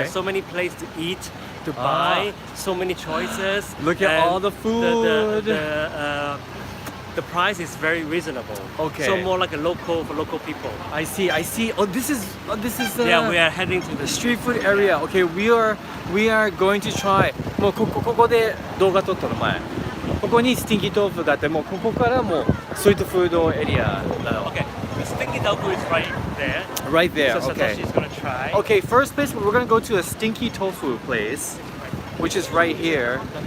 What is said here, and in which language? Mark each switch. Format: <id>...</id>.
<en>there's so many places to eat, to buy, so many choices. Look at and all the food. The price is very reasonable. Okay. So more like a local for local people. I see. Oh, this is Yeah, we are heading to the street food area. Okay, we are going to try.</en> <ja>もうここで動画撮ったの前。ここにスティンキー豆腐があって、もうここからもうストリートフードエリアなの。</ja> <en>Okay, the Stinky Tofu is right there. Right there. So Okay. Satoshi's gonna try. Okay, first place we're gonna go to a Stinky Tofu place, which is right here.</en>